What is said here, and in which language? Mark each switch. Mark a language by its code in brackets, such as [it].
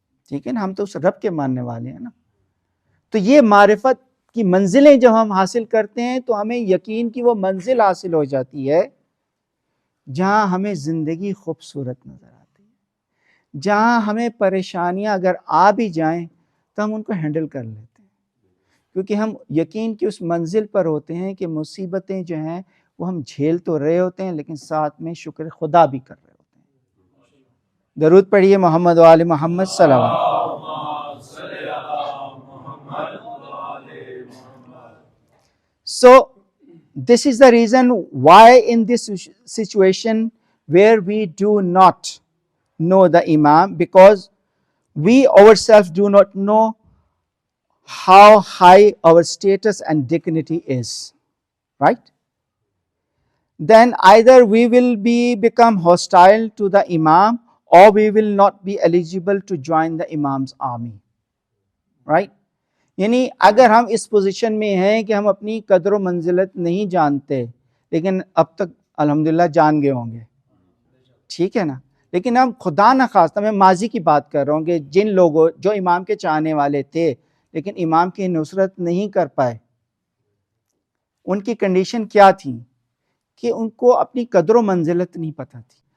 [ur] ٹھیک ہے نا، ہم تو اس رب کے ماننے والے ہیں نا. تو یہ معرفت کی منزلیں جب ہم حاصل کرتے ہیں تو ہمیں یقین کی وہ منزل حاصل ہو جاتی ہے جہاں ہمیں زندگی خوبصورت نظر آتی ہے، جہاں ہمیں پریشانیاں اگر آ بھی جائیں تو ہم ان کو ہینڈل کر لیتے ہیں، کیونکہ ہم یقین کی اس منزل پر ہوتے ہیں کہ مصیبتیں جو ہیں وہ ہم جھیل تو رہے ہوتے ہیں لیکن ساتھ میں شکر خدا بھی کر رہے ہوتے ہیں. درود پڑھیے محمد و آل محمد صلی اللہ علیہ وسلم. [en] So this is the reason why in this situation where we do not know the Imam, because we ourselves do not know how high our status and dignity is, right? Then either we will become hostile to the Imam or we will not be eligible to join the Imam's army, right? [ur] یعنی اگر ہم اس position میں ہیں کہ ہم اپنی قدر و منزلت نہیں جانتے، لیکن اب تک الحمدللہ جان گئے ہوں گے، ٹھیک ہے نا، لیکن ہم خدا نخواستہ، میں ماضی کی بات کر رہا ہوں کہ جن لوگوں جو امام کے چاہنے والے تھے لیکن امام کی نصرت نہیں کر پائے، ان کی کنڈیشن کیا تھی کہ ان کو اپنی قدر و منزلت نہیں پتہ تھی.